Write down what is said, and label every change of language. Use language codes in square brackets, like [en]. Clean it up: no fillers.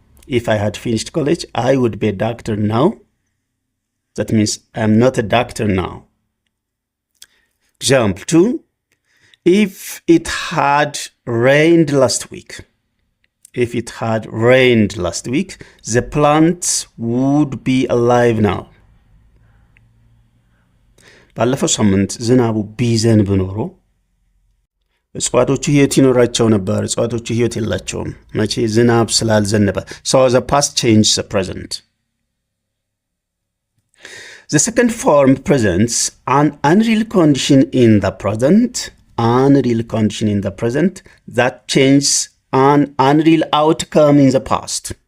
[en] If I had finished college, I would be a doctor now. That means I'm not a doctor now. Example 2. if it had rained last week, if it had rained last week, the plants would be alive now. [am] ባለፈው ሳምንት ዝናቡ ቢዘንብ ኖሮ እጽዋቶቹ ህይወት ይኖራቸው ነበር። እጽዋቶቹ ህይወት የላቸውም መቼ? ዝናብ ስላልዘነበ። [en] So the past changed the present. The second form presents an unreal condition in the present, unreal condition in the present that changes an unreal outcome in the past.